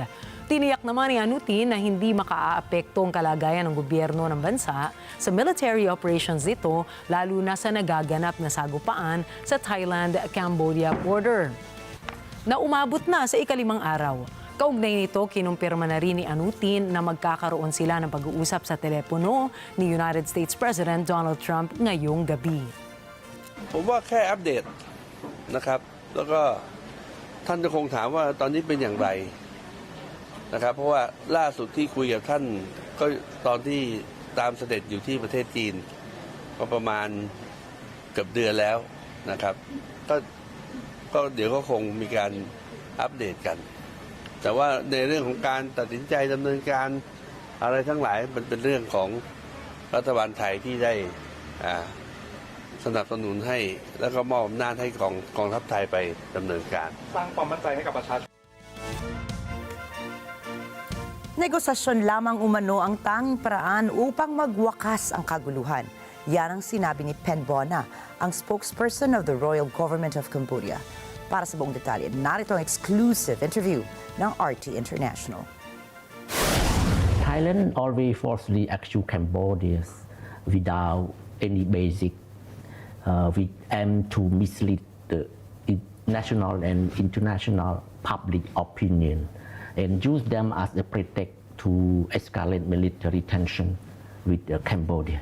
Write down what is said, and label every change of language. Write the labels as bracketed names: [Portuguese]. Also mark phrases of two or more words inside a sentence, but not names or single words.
[Filipino] Tiniyak naman ni Anutin na hindi makaaapekto ang kalagayan ng gobyerno ng bansa sa [English] military operations [Filipino] nito, lalo na sa nagaganap na sagupaan sa Thailand-Cambodia border na umabot na sa ika-5 araw. Kaugnay nito, kinumpirma na rin ni Anutin na magkakaroon sila ng pag-uusap sa telepono ni United States President Donald Trump ngayong gabi. [Thai] ผมว่าแค่อัปเดตนะครับ แล้วก็ท่านจะคงถามว่าตอนนี้เป็นอย่างไรนะครับ เพราะว่าล่าสุดที่คุยกับท่าน ก็ตอนที่ตามเสด็จอยู่ที่ประเทศจีนก็ประมาณเกือบเดือนแล้วนะครับก็เดี๋ยวก็คงมีการอัปเดตกัน แต่ว่าในเรื่องของการตัดสินใจดำเนินการอะไรทั้งหลายมันเป็นเรื่องของรัฐบาลไทยที่ได้สนับสนุนให้แล้วก็มอบอำนาจให้กองทัพไทยไปดำเนินการสร้างความมั่นใจให้กับประชาชน [Filipino] Negosasyon lamang umano ang tanging paraan upang magwakas ang kaguluhan. Yan ang sinabi ni Pen Bona, ang [English] spokesperson of the Royal Government of Cambodia. [Filipino] Para sa buong detalye, narito ang [English] exclusive interview [Filipino] ng RT International. [English] Thailand always forcefully accused Cambodia without any basic. We aim to mislead the national and international public opinion and use them as a pretext to escalate military tension with Cambodia.